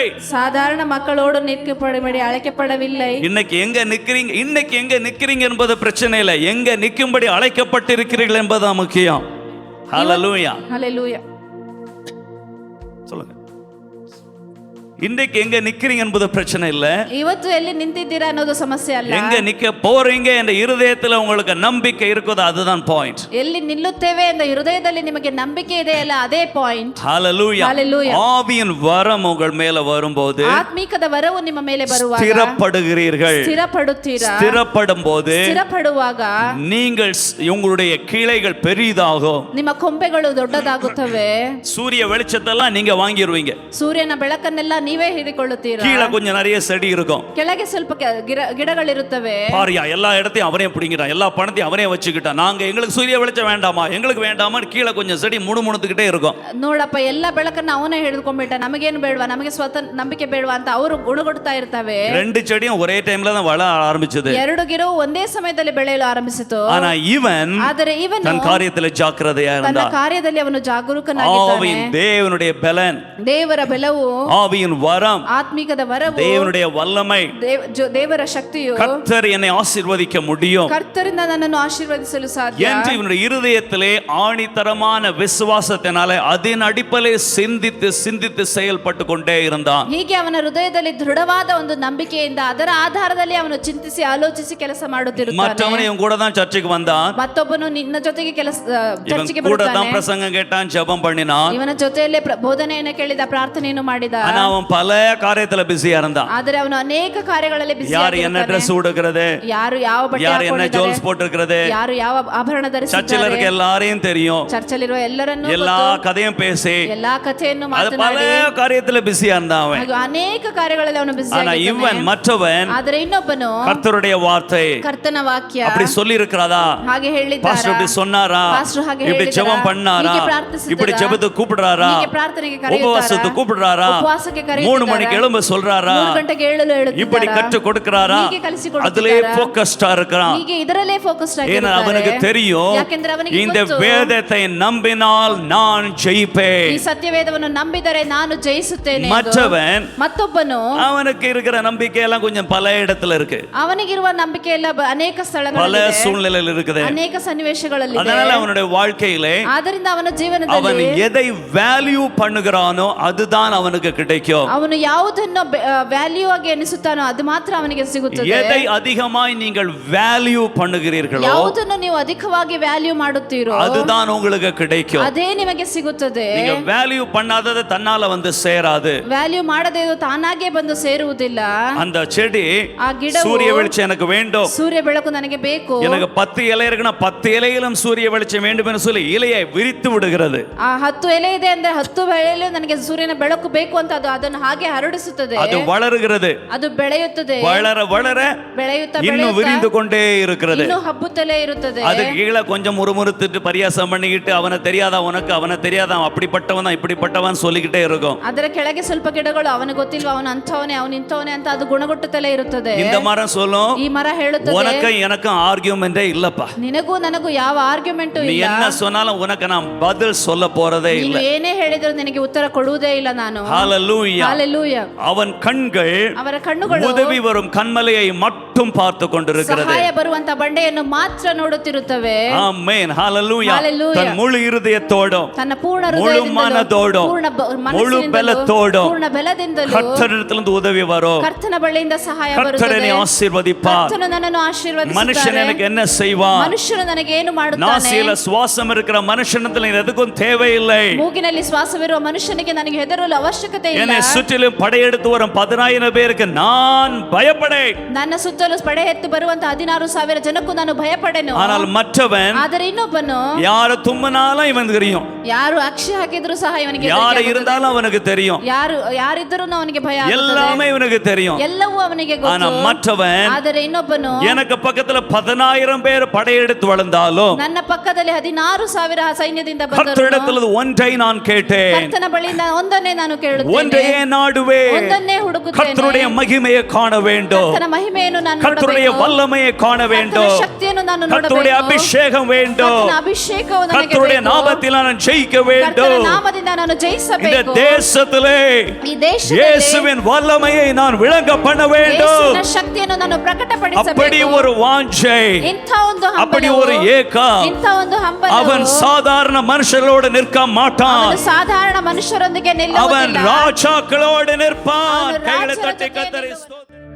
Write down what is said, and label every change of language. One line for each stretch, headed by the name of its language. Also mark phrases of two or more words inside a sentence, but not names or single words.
Tamil: சாதாரண மக்களோடு நிற்கும்படி அழைக்கப்படவில்லை. இன்னைக்கு எங்க நிக்கிறீங்க என்பது பிரச்சனை இல்லை. எங்க நிற்கும்படி அழைக்கப்பட்டிருக்கிறீர்கள் என்பதுதான் முக்கியம். ஹalleluya. ஹalleluya. சொல்லுங்க, இன்றைக்கு எங்க நிக்கிறீங்க என்பது பிரச்சனை இல்ல.
Kannada: ಇವತ್ತು ಎಲ್ಲಿ ನಿಂತಿದ್ದೀರಾ ಅನ್ನೋದು ಸಮಸ್ಯೆ ಅಲ್ಲ.
Tamil: எங்க நிக்க போறீங்க என்ற இருதயத்துல உங்களுக்கு நம்பிக்கை இருக்குதோ அதுதான் பாயிண்ட்.
Kannada: ಎಲ್ಲಿ ನಿಲ್ಲುತ್ತೇವೆ ಎಂದ ಹೃದಯದಲ್ಲಿ ನಿಮಗೆ ನಂಬಿಕೆ ಇದೆ ಅಲ್ಲ, ಅದೇ ಪಾಯಿಂಟ್.
Tamil: ஹalleluya. ஹalleluya. ஆவியின் வரம் உங்கள் மேல வரும்போது,
Kannada: ಆತ್ಮಿಕದ ವರವು ನಿಮ್ಮ ಮೇಲೆ ಬರುವಾಗ
Tamil: ಸ್ಥಿರப்படுகிறீர்கள்.
Kannada: ಸ್ಥಿರಪಡುತ್ತೀರಾ.
Tamil: ಸ್ಥಿರப்படும்போது,
Kannada: ಸ್ಥಿರಪಡುವಾಗ
Tamil: நீங்கள் உங்களுடைய கிளைகள் பெரிதாகும்,
Kannada: ನಿಮ್ಮ ಕೊಂಬೆಗಳು ದೊಡ್ಡದಾಗುತ್ತವೆ.
Tamil: சூரிய வெளிச்சத்தெல்லாம் நீங்க வாங்கிடுவீங்க.
Kannada: ಸೂರ್ಯನ ಬೆಳಕನ್ನೆಲ್ಲ ನೀವೇ ಹಿಡಿಕೊಳ್ಳುತ್ತೀರಾ.
Tamil: கீழே கொஞ்சம் நிறைய செடி இருக்கும்,
Kannada: ಕೆಳಗೆ ಸ್ವಲ್ಪ ಗಿಡಗಳಿರುತ್ತವೆ.
Tamil: பாரியா எல்லா இடத்தையும் அவனே பிடிங்கிறான், எல்லா பணத்தையும் அவனே வச்சுக்கிட்டான். நாங்க எங்களுக்கு சூரிய வெளிச்சம் வேண்டாமா, எங்களுக்கு வேண்டாமான்னு கீழே கொஞ்சம் செடி முணுமுணுத்துக்கிட்டே இருக்கும்.
Kannada: ನೋಡಪ್ಪ, ಎಲ್ಲ ಬೆಳಕನ್ನ ಅವನೇ ಹಿಡಿದುಕೊಂಡ್ಬಿಟ್ಟ, ನಮಗೇನು ಬೇಡವಾ, ನಮಗೆ ನಂಬಿಕೆ ಬೇಡವಾ ಅಂತ ಅವರು ಗುಣಗುಡ್ತಾ ಇರ್ತವೆ.
Tamil: ரெண்டு செடியும் ஒரே டைம்ல தான் வளர ஆரம்பிச்சது.
Kannada: ಎರಡು ಗಿಡವು ಒಂದೇ ಸಮಯದಲ್ಲಿ ಬೆಳೆಯಲು ಆರಂಭಿಸಿತು. ಆದರೆ ಇವನು
Tamil: தன் காரியத்தில் ஜாக்கிரதையா இருந்தான்.
Kannada: ತನ್ನ ಕಾರ್ಯದಲ್ಲಿ ಅವನು ಜಾಗರೂಕನಾಗಿದ್ದಾನೆ.
Tamil: தேவனுடைய பலன்,
Kannada: ದೇವರ ಬಲವು,
Tamil: ஆவியின் வரம்,
Kannada: ಆತ್ಮಿಕದ ವರವು,
Tamil: தேவனுடைய வல்லமை,
Kannada: ದೇವರ ಶಕ್ತಿಯು,
Tamil: கர்த்தர் என்னை ஆசீர்வதிக்க முடியும்,
Kannada: ಕರ್ತರಿಂದ ನನ್ನನ್ನು ಆಶೀರ್ವದಿಸಲು ಸಾಧ್ಯ
Tamil: என்று இவனுடைய இருதயத்திலே ஆணித்தரமான விசுவாசத்தினாலே அதன் அடிப்படையில் சிந்தித்து செயல்பட்டு கொண்டே இருந்தான்.
Kannada: ಹೀಗೆ ಅವನ ಹೃದಯದಲ್ಲಿ ದೃಢವಾದ ಒಂದು ನಂಬಿಕೆಯಿಂದ ಅದರ ಆಧಾರದಲ್ಲಿ ಅವನು ಚಿಂತಿಸಿ ಆಲೋಚಿಸಿ ಕೆಲಸ ಮಾಡುತ್ತಿರುತ್ತಾನೆ.
Tamil: மற்றவன் இவன் கூட தான் சர்ச்சுக்கு வந்தான்,
Kannada: ಮತ್ತೊಬ್ಬನು ನಿನ್ನ ಜೊತೆಗೆ ಚರ್ಚಿಗೆ
Tamil: கூட
Kannada: ಬರುತ್ತಾನೆ,
Tamil: தான் பிரசங்கம் கேட்டான், ஜெபம் பண்ணினான்.
Kannada: ಇವನ ಜೊತೆಯಲ್ಲೇ ಬೋಧನೆಯನ್ನು ಕೇಳಿದ, ಪ್ರಾರ್ಥನೆಯನ್ನು ಮಾಡಿದ.
Tamil: ஆனா அவன் பல காரியத்துல பிஸியா இருந்தான்.
Kannada: ಆದರೆ ಅವನು ಅನೇಕ ಕಾರ್ಯಗಳಲ್ಲಿ ಬಿಸಿ
Tamil: யார் என்ன ட்ரெஸ் உடுக்கிறது,
Kannada: ಯಾರು ಯಾವ ಬಟ್ಟೆ
Tamil: யார் என்ன
Kannada: ಹಾಕೊಂಡಿದ್ದಾರೆ,
Tamil: ஜுவல்ஸ் போட்டிருக்கிறது,
Kannada: ಯಾರು ಯಾವ ಆಭರಣ
Tamil: சர்ச்சில்
Kannada: ಧರಿಸಿದ್ದಾರೆ,
Tamil: இருக்க எல்லாரையும் தெரியும்.
Kannada: ಚರ್ಚಲ್ಲಿರುವ ಎಲ್ಲರನ್ನೂ
Tamil: எல்லா கதையும் பேசி
Kannada: ಎಲ್ಲಾ ಕಥೆಯನ್ನು
Tamil: அது பல
Kannada: ಮಾತನಾಡಿ
Tamil: காரியத்துல பிஸியா இருந்தான் அவன்.
Kannada: ಹಾಗೂ ಅನೇಕ ಕಾರ್ಯಗಳಲ್ಲಿ ಅವನು ಬಿಸಿ
Tamil: ஆனா இவன் மற்றவன்
Kannada: ಆದರೆ ಇನ್ನೊಬ್ಬನು
Tamil: கர்த்தருடைய வார்த்தை
Kannada: ಕರ್ತನ ವಾಕ್ಯ
Tamil: அப்படி சொல்லி இருக்கிறாதா,
Kannada: ಹಾಗೆ ಹೇಳಿದ್ದಾರೆ,
Tamil: பாஸ்டர் இப்படி சொன்னாரா,
Kannada: ಪಾಸ್ಟರ್ ಹಾಗೆ
Tamil: இப்படி
Kannada: ಹೇಳಿದ್ದಾರೆ,
Tamil: ஜெபம் பண்ணாரா,
Kannada: ಹೀಗೆ ಪ್ರಾರ್ಥಿಸಿದ್ದಾರಾ,
Tamil: இப்படி ஜெபத்துக்கு கூப்பிடுறாரா,
Kannada: ಹೀಗೆ ಪ್ರಾರ್ಥನೆಗೆ ಕರೆಯುತ್ತಾರಾ,
Tamil: உபவாசத்துக்கு கூப்பிடுறாரா,
Kannada: ಉಪವಾಸಕ್ಕೆ
Tamil: 3
Kannada: ಕರೆಯುತ್ತಾರಾ,
Tamil: மணிக்கு எழும்ப சொல்றாரா,
Kannada: 3 ಗಂಟೆಗೆ ಏಳಲು
Tamil: இப்படி
Kannada: ಹೇಳುತ್ತಾರಾ,
Tamil: கற்று கொடுக்கறாரா,
Kannada: ಹೀಗೆ ಕಲಿಸಿಕೊಡುತ್ತಾರಾ,
Tamil: அதிலே ஃபோக்கஸ்டா இருக்கிறான்.
Kannada: ಹೀಗೆ ಇದರಲ್ಲೇ ಫೋಕಸ್ಡ್
Tamil: ஏன்னா அவனுக்கு
Kannada: ಆಗಿರುತ್ತಾರೆ.
Tamil: தெரியும்
Kannada: ಯಾಕೆಂದ್ರೆ ಅವನಿಗೆ
Tamil: இந்த
Kannada: ಗೊತ್ತು,
Tamil: வேதத்தை நம்பினால் நான் ஜெயிப்பேன்.
Kannada: ಈ ಸತ್ಯವೇದವನ್ನು ನಂಬಿದರೆ ನಾನು ಜಯಿಸುತ್ತೇನೆ ಎಂದು.
Tamil: மற்றவன்
Kannada: ಮತ್ತೊಬ್ಬನು
Tamil: அவனுக்கு இருக்கிற நம்பிக்கை எல்லாம் கொஞ்சம் பல இடத்துல இருக்கு,
Kannada: ಅವನಿಗಿರುವ ನಂಬಿಕೆ ಎಲ್ಲ ಅನೇಕ
Tamil: பல
Kannada: ಸ್ಥಳಗಳಲ್ಲಿ
Tamil: சூழ்நிலையில் இருக்குது.
Kannada: ಅನೇಕ ಸನ್ನಿವೇಶಗಳಲ್ಲಿ ಇದೆ.
Tamil: அதனால அவனுடைய வாழ்க்கையிலே
Kannada: ಆದ್ದರಿಂದ ಅವನ
Tamil: அவன்
Kannada: ಜೀವನದಲ್ಲಿ
Tamil: எதை வேல்யூ பண்ணுகிறானோ அதுதான் அவனுக்கு கிடைக்கும்.
Kannada: ಅವನು ಯಾವುದನ್ನು ವ್ಯಾಲ್ಯೂ ಆಗಿ ಎನಿಸುತ್ತಾನೋ ಅದು ಮಾತ್ರ ಅವನಿಗೆ ಸಿಗುತ್ತದೆ.
Tamil: எதை அதிகமாய் நீங்கள் வேல்யூ பண்ணுகிறீர்களோ
Kannada: ಯಾವುದನ್ನು ನೀವು ಅಧಿಕವಾಗಿ ವ್ಯಾಲ್ಯೂ ಮಾಡುತ್ತೀರೋ
Tamil: அதுதான் உங்களுக்கு கிடைக்கும்.
Kannada: ಅದೇ ನಿಮಗೆ ಸಿಗುತ್ತದೆ.
Tamil: நீங்க வேல்யூ பண்ணாதது தன்னால வந்து சேராது.
Kannada: ವ್ಯಾಲ್ಯೂ ಮಾಡದೆ ಇದು ತಾನಾಗೆ ಬಂದು ಸೇರುವುದಿಲ್ಲ.
Tamil: அந்த செடி
Kannada: ಆ ಗಿಡವು
Tamil: சூரிய வெளிச்சம் எனக்கு வேண்டும்,
Kannada: ಸೂರ್ಯ ಬೆಳಕು ನನಗೆ ಬೇಕು,
Tamil: எனக்கு 10 இலை இருக்குன்னா 10 இலையிலும் சூரிய வெளிச்சம் வேண்டும் என்று சொல்லி இலையை விரித்து விடுகிறது.
Kannada: ಆ 10 ಎಲೆ ಇದೆ ಅಂದ್ರೆ 10 ಎಲೆಯಲ್ಲೂ ನನಗೆ ಸೂರ್ಯನ ಬೆಳಕು ಬೇಕು ಅಂತ ಅದು ಅದನ್ನು ಹಾಗೆ ಹರಡಿಸುತ್ತದೆ.
Tamil: அது வளருகிறது,
Kannada: ಅದು ಬೆಳೆಯುತ್ತದೆ,
Tamil: வளர வளர
Kannada: ಬೆಳೆಯುತ್ತಾ
Tamil: இன்னும் விரிந்து கொண்டே இருக்கிறது.
Kannada: ಇನ್ನು ಹಬ್ಬುತ್ತಲೇ ಇರುತ್ತದೆ.
Tamil: அது கீழே கொஞ்சம் முறுமுறுத்துட்டு பரியாசம் பண்ணிக்கிட்டு அவனை தெரியாதா உனக்கு, அவனை தெரியாதா அப்படிப்பட்டவன் தான் இப்படிப்பட்டவன் சொல்லிக்கிட்டே இருக்கும்.
Kannada: ಅದರ ಕೆಳಗೆ ಸ್ವಲ್ಪ ಗಿಡಗಳು ಅವನಿಗೆ ಗೊತ್ತಿಲ್ವಾ ಅವನು ಅಂಥವನೇ ಅವನು ಇಂಥವನೇ ಅಂತ ಅದು ಗುಣಗುಟ್ಟುತ್ತಲೇ ಇರುತ್ತದೆ.
Tamil: இந்த மரம் சொல்லும்,
Kannada: ಈ ಮರ ಹೇಳುತ್ತದೆ,
Tamil: உனக்கும் எனக்கும் ஆர்கியூமெண்டே இல்லப்பா,
Kannada: ನಿನಗೂ ನನಗೂ ಯಾವ ಆರ್ಗ್ಯುಮೆಂಟು
Tamil: நீ
Kannada: ಇಲ್ಲ,
Tamil: என்ன சொன்னாலும் உனக்கு நான் பதில் சொல்ல போறதே
Kannada: ನೀನು
Tamil: இல்லை.
Kannada: ಏನೇ ಹೇಳಿದ್ರು ನಿನಗೆ ಉತ್ತರ ಕೊಡುವುದೇ ಇಲ್ಲ ನಾನು.
Tamil: ஹalleluya.
Kannada: ಹalleluya.
Tamil: அவன் கண்கள்
Kannada: ಅವರ ಕಣ್ಣುಗಳು
Tamil: உதவி வரும் கண்மலையை மட்டும் பார்த்து கொண்டிருக்கிறது.
Kannada: ಸಹಾಯ ಬರುವಂತ ಬಂಡೆಯನ್ನು ಮಾತ್ರ ನೋಡುತ್ತಿರುತ್ತವೆ.
Tamil: ஆமென். ஹalleluya.
Kannada: Hallelujah.
Tamil: தன் முழு இருதயத்தோடும்
Kannada: ತನ್ನ ಪೂರ್ಣ
Tamil: முழு
Kannada: ಹೃದಯದಿಂದಲೂ
Tamil: மனதோடும்
Kannada: ಪೂರ್ಣ
Tamil: முழு
Kannada: ಮನಸ್ಸಿನಿಂದಲೂ
Tamil: பலத்தோடும்
Kannada: ಪೂರ್ಣ ಬಲದಿಂದಲೂ
Tamil: கர்த்தரிடத்திலிருந்து உதவி வரும்.
Kannada: ಕರ್ತನ ಬಳಿಯಿಂದ ಸಹಾಯ
Tamil: கர்த்தர்
Kannada: ಬರುತ್ತದೆ.
Tamil: என்னை ஆசீர்வதிப்பார்.
Kannada: ಕರ್ತನು ನನ್ನನ್ನು
Tamil: மனுஷன்
Kannada: ಆಶೀರ್ವದಿಸುತ್ತಾನೆ.
Tamil: எனக்கு என்ன செய்வான்?
Kannada: ಮನುಷ್ಯನು ನನಗೆ ಏನು ಮಾಡುತ್ತಾನೆ?
Tamil: நாசியில சுவாசம் இருக்கிற மனுஷனத்துல எதுக்கும் தேவையில்லை.
Kannada: ಮೂಗಿನಲ್ಲಿ ಶ್ವಾಸವಿರುವ ಮನುಷ್ಯನಿಗೆ ನನಗೆ ಹೆದರಲು ಅವಶ್ಯಕತೆ ಇಲ್ಲ.
Tamil: என்னை சுற்றிலும் படையெடுத்து வரும் 10,000 பேருக்கு நான் பயப்படேன்.
Kannada: ನನ್ನ ಸುತ್ತಲೂ ಪಡೆ ಎತ್ತು ಬರುವಂತ 16,000 ಜನಕ್ಕೂ ನಾನು ಭಯಪಡೆನು.
Tamil: ஆனால் மற்றவன்
Kannada: ಆದರೆ ಇನ್ನೊಬ್ಬನು
Tamil: யாரு தும்முனாலும் இவனுக்கு தெரியும்,
Kannada: ಯಾರು ಅಕ್ಷಿ ಹಾಕಿದ್ರು ಸಹ ಇವನಿಗೆ
Tamil: யாரு இருந்தாலும் அவனுக்கு தெரியும்,
Kannada: ಯಾರಿದ್ದರೂ ಅವನಿಗೆ ಭಯ ಆಗುತ್ತದೆ.
Tamil: எல்லாமே இவனுக்கு தெரியும்.
Kannada: ಎಲ್ಲವೂ ಅವನಿಗೆ
Tamil: ஆனா
Kannada: ಗೊತ್ತು.
Tamil: மற்றவன்
Kannada: ಆದರೆ ಇನ್ನೊಬ್ಬನು
Tamil: எனக்கு பக்கத்துல 10,000 பேர் படையெடுத்து வளர்ந்தாலும்
Kannada: ನನ್ನ ಪಕ್ಕದಲ್ಲಿ 16,000 ಸೈನ್ಯದಿಂದ ಬಂದರು.
Tamil: கர்த்தரிடத்தில் ஒன்றை நான் கேட்டேன்,
Kannada: ಕರ್ತನ ಬಳಿಯಿಂದ ಒಂದನ್ನೇ ನಾನು ಕೇಳುತ್ತೇನೆ,
Tamil: ஒன்றையே நாடுவேன்,
Kannada: ಒಂದನ್ನೇ ಹುಡುಕುತ್ತೇನೆ.
Tamil: கர்த்தருடைய மகிமையை காண வேண்டும்,
Kannada: ಕರ್ತನ ಮಹಿಮೆಯನ್ನು ನಾನು
Tamil: கர்த்தருடைய
Kannada: ನೋಡಬೇಕು,
Tamil: வல்லமையை காண வேண்டும்,
Kannada: ಕರ್ತನ ಶಕ್ತಿಯನ್ನು ನಾನು
Tamil: கர்த்தருடைய
Kannada: ನೋಡಬೇಕು,
Tamil: அபிஷேகம் வேண்டும்,
Kannada: ಕರ್ತನ ಅಭಿಷೇಕವು ನನಗೆ
Tamil: கர்த்தருடைய
Kannada: ಬೇಕು,
Tamil: நாமத்தில் நான் ஜெயிக்க
Kannada: ಕರ್ತನ
Tamil: வேண்டும்.
Kannada: ನಾಮದಿಂದ ನಾನು
Tamil: இந்த
Kannada: ಜಯಿಸಬೇಕು.
Tamil: தேசத்திலே
Kannada: ಈ ದೇಶದಲ್ಲಿ
Tamil: இயேசுவின் வல்லமையை நான் விளங்க பண்ண வேண்டும்.
Kannada: ಯೇಸುವಿನ ಶಕ್ತಿಯನ್ನು ನಾನು
Tamil: அப்படி
Kannada: ಪ್ರಕಟಪಡಿಸಬೇಕು.
Tamil: ஒரு வாஞ்சை,
Kannada: ಇಂಥ ಒಂದು
Tamil: அப்படி
Kannada: ಹಂಬಲವು,
Tamil: ஒரு ஏக்கம்.
Kannada: ಇಂಥ ಒಂದು ಹಂಬಲವು,
Tamil: அவன் சாதாரண மனுஷர்களோடு நிற்க மாட்டான்,
Kannada: ಅವನು ಸಾಧಾರಣ ಮನುಷ್ಯರೊಂದಿಗೆ
Tamil: அவன்
Kannada: ನಿಲ್ಲುವುದಿಲ್ಲ,
Tamil: ராஜாக்களோடு நிற்பான். அவன் கைகளை ராஜரத்திலே தட்டி கர்த்தரை நில்லுவன். ஸ்தோத்திரம்.